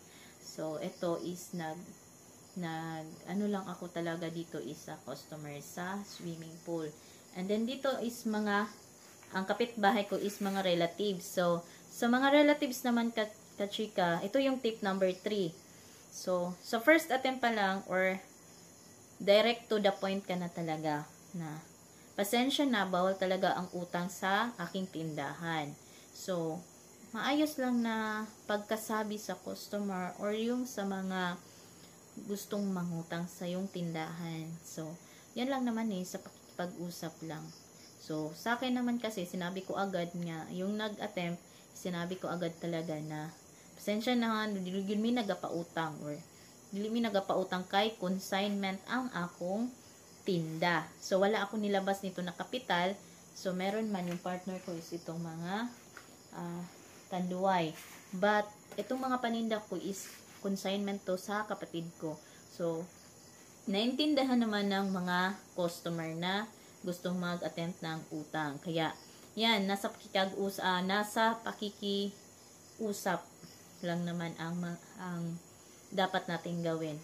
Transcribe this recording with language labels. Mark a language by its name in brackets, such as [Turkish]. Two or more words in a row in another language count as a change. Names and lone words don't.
[Filipino] So, ito is ano lang ako talaga dito is customer sa [English] swimming pool. [Filipino] And then dito is ang kapitbahay ko is mga relatives. So, sa mga relatives naman kachika, ito yung [English] tip number 3. [Filipino] So, sa [English] first attempt [Filipino] pa lang or [English] direct to the point [Filipino] ka na talaga na pasensya na, bawal talaga ang utang sa aking tindahan. So, maayos lang na pagkasabi sa customer or yung sa mga gustong mangutang sa yung tindahan. So, yan lang naman sa pag-usap lang. So, sa akin naman kasi, sinabi ko agad nga, yung nag-attempt, sinabi ko agad talaga na, pasensya na, [Cebuano] dili mi nagapautang or dili mi nagapautang kay consignment ang akong tinda. [Filipino] So, wala ako nilabas nito na kapital. So, meron man yung partner ko is itong mga tanduay. But, itong mga paninda ko is consignment to sa kapatid ko. So, naintindihan naman ng mga customer na gustong mag-attempt ng utang. Kaya, yan, nasa pakikiusap lang naman ang dapat nating gawin.